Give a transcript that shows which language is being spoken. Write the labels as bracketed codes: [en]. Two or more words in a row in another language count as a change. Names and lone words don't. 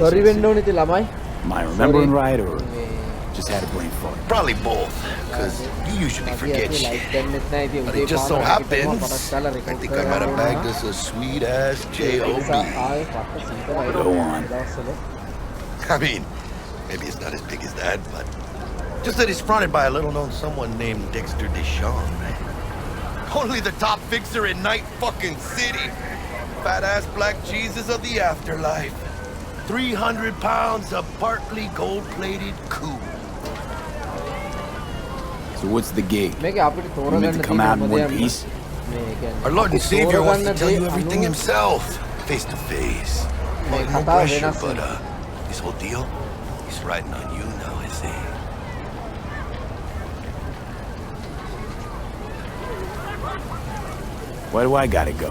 [si] Sorry වෙන්න ඕනේ ඉතින් ළමයි. [en] Am I remembering right, or just had a brain fart? Probably both, because you usually forget like shit. [si] දෙන්නෙත් නැහැ ඉතින් [en] But [si] උදේ [en] it just so [si] පාන්දර [en] happens, [si] පටක් [en] I think I might have bagged us a sweet-ass J.O.B. [si] ආයේ පට්ට සීතලයි. [en] Go on. [si] දවස්වල. [en] I mean, maybe it's not as big as that, but just that he's fronted by a little-known someone named Dexter Deshawn. Only the top fixer in Night fucking City. Fat-ass black Jesus of the afterlife. 300 pounds of partly gold-plated cool. So what's the gig? [si] මේක අපිට [en] You [si] තෝරගන්න [en] meant to come out in one piece? Our Lord and Savior wants to tell you everything himself, face to face. Well, no pressure, but this whole deal, he's riding on you now, is he? Why do I gotta go?